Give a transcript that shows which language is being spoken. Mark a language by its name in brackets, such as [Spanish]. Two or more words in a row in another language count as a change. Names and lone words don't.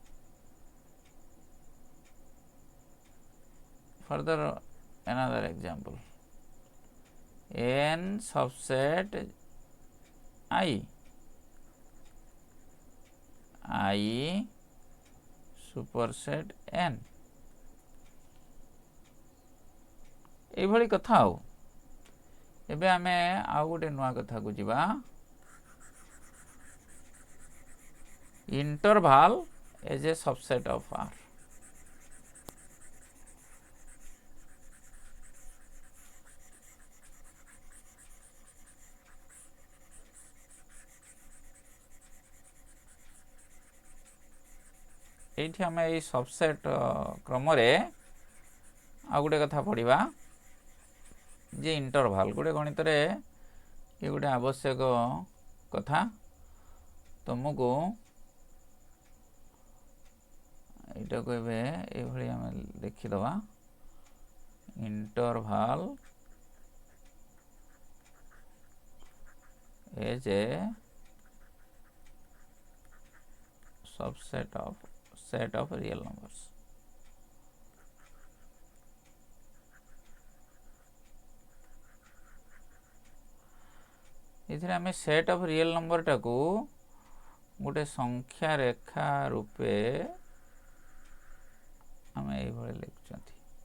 [English] Further, another example, n subset I superset n, [Odia] ଏଇଭଳି କଥା। ଆଉ ଏବେ ଆମେ ଆଉ ଗୋଟେ ନୂଆ କଥାକୁ ଯିବା, [English] interval as a subset of R। [Odia] এইଠି ଆମେ ଏଇ ସବସେଟ୍ କ୍ରମରେ ଆଉ ଗୋଟେ କଥା ପଢ଼ିବା ଯେ ଇଣ୍ଟରଭାଲ ଗୋଟେ ଗଣିତରେ ଏ ଗୋଟେ ଆବଶ୍ୟକ କଥା। ତୁମକୁ ଏଇଟାକୁ ଏବେ ଏଇଭଳି ଆମେ ଦେଖିଦେବା, ଇଣ୍ଟରଭାଲ [English] as a subset of set of real numbers। [Odia] ଏଥିରେ ଆମେ [English] set of real numberଟାକୁ [Odia] ଗୋଟେ ସଂଖ୍ୟା ରେଖା ରୂପେ ଆମେ ଏଇଭଳି ଲେଖୁଛନ୍ତି।